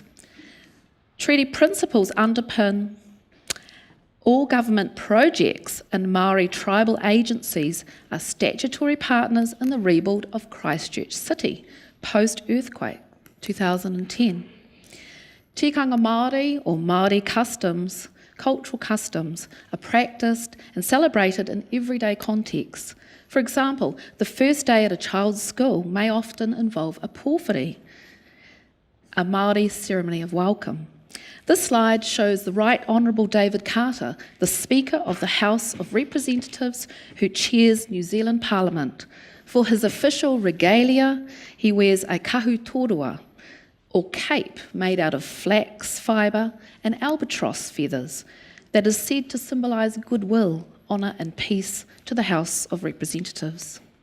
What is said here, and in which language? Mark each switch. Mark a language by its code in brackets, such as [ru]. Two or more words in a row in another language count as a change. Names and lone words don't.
[en] Treaty principles underpin all government projects, and Māori tribal agencies are statutory partners in the rebuild of Christchurch City, post-earthquake, 2010. [mi] Tikanga Māori [en] or Māori customs, cultural customs, are practised and celebrated in everyday contexts. For example, the first day at a child's school may often involve a pōwhiri, a Māori ceremony of welcome. This slide shows the Right Honourable David Carter, the Speaker of the House of Representatives who chairs New Zealand Parliament. For his official regalia, he wears a [mi] kahu torua, [en] or cape made out of flax fibre and albatross feathers, that is said to symbolise goodwill, honour and peace to the House of Representatives.